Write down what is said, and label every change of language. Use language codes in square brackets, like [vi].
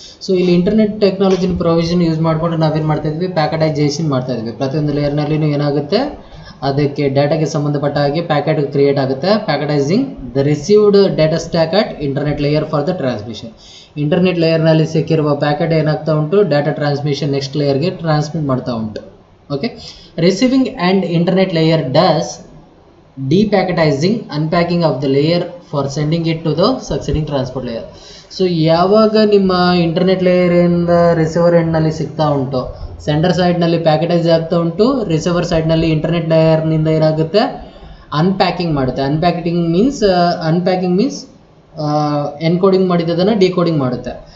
[kn] So ಇಲ್ಲಿ internet technology provision use ಮಾಡಿಕೊಂಡು ನಾವೇನು ಮಾಡ್ತಾ ಇದ್ವಿ, ಪ್ಯಾಕೆಟೈಸೇಷನ್ ಮಾಡ್ತಾ ಇದ್ವಿ. ಪ್ರತಿಯೊಂದು ಲೇಯರ್ನಲ್ಲಿನೂ ಏನಾಗುತ್ತೆ, ಅದಕ್ಕೆ ಡಾಟಾಗೆ ಸಂಬಂಧಪಟ್ಟ ಹಾಗೆ ಪ್ಯಾಕೆಟ್ ಕ್ರಿಯೇಟ್ ಆಗುತ್ತೆ. [en] Packetizing the received data stack at internet layer for the transmission. [kn] Internet ಲೇಯರ್ನಲ್ಲಿ ಸಿಕ್ಕಿರುವ ಪ್ಯಾಕೆಟ್ ಏನಾಗ್ತಾ ಉಂಟು, ಡಾಟಾ ಟ್ರಾನ್ಸ್ಮಿಷನ್ ನೆಕ್ಸ್ಟ್ ಲೇಯರ್ಗೆ ಟ್ರಾನ್ಸ್ಮಿಟ್ ಮಾಡ್ತಾ ಉಂಟು. [en] Okay, receiving and internet layer does depacketizing, unpacking of the layer for sending it to the succeeding transport layer. [kn] So ಯಾವಾಗ ನಿಮ್ಮ internet ಲೇಯರಿಂದ receiver ಎಂಡ್ನಲ್ಲಿ ಸಿಗ್ತಾ ಉಂಟು, sender ಸೈಡ್ನಲ್ಲಿ ಪ್ಯಾಕೆಟೈಸ್ ಆಗ್ತಾ ಉಂಟು, ರಿಸೀವರ್ ಸೈಡ್ನಲ್ಲಿ ಇಂಟರ್ನೆಟ್ ಲೇಯರ್ನಿಂದ ಏನಾಗುತ್ತೆ, ಅನ್ಪ್ಯಾಕಿಂಗ್ ಮಾಡುತ್ತೆ. ಅನ್ಪ್ಯಾಕಿಂಗ್ ಮೀನ್ಸ್ ಎನ್ಕೋಡಿಂಗ್ ಮಾಡಿದ್ದನ್ನು ಡಿಕೋಡಿಂಗ್ ಮಾಡುತ್ತೆ.